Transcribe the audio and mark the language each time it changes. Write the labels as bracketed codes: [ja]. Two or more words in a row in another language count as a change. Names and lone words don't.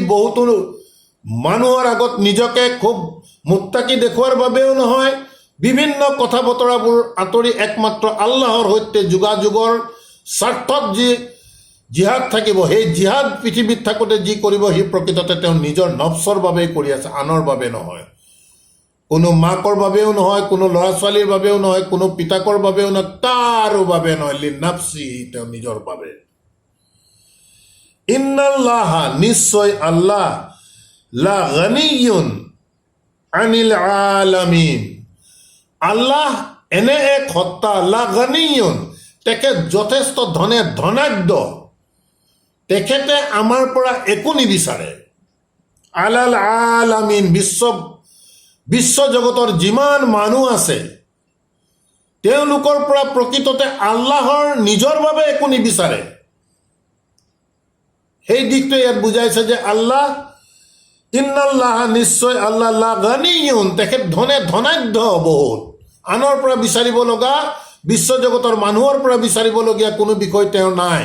[as] বহুতো মানুহৰ আগত নিজকে খুব মুত্তাকি দেখুৱাৰ বাবেও নহয়, বিভিন্ন কথা বতৰাবোৰ আঁতৰি একমাত্ৰ আল্লাহৰ সৈতে যোগাযোগৰ স্বাৰ্থত যি জিহাদ থাকিব, সেই জিহাদ পৃথিৱীত থাকোঁতে যি কৰিব, সি প্ৰকৃততে তেওঁ নিজৰ নফচৰ বাবেই কৰি আছে, আনৰ বাবে নহয়, কোনো মাকৰ বাবেও নহয়, কোনো ল'ৰা ছোৱালীৰ বাবেও নহয়, কোনো পিতাকৰ বাবেও নহয়, কাৰো বাবে নহয়, লিনাফসি, তেওঁ নিজৰ বাবে। ইন্নাল্লাহা, নিশ্চয় আল্লাহ, [ar] لغني عن العالمين, [as] আল্লাহ এনে এক সত্তা, [ar] لغني, [as] তেখেত যথেষ্ট ধনাঢ্য, তেখেতে আমাৰ পৰা একো নিবিচাৰে। [ar] على العالمين, [as] বিশ্ব জগতৰ যিমান মানুহ আছে তেওঁলোকৰ পৰা প্ৰকৃততে আল্লাহৰ নিজৰ বাবে একো নিবিচাৰে। সেই দিশটো ইয়াত বুজাইছে যে আল্লাহ, ইন্নাল্লাহ, নিশ্চয় আল্লাহ, [ar] لغني, [as] তেখেত ধনাঢ্য বহুত, আনৰ পৰা বিচাৰিব লগা, বিশ্ব জগতৰ মানুহৰ পৰা বিচাৰিবলগীয়া কোনো বিষয় তেওঁ নাই।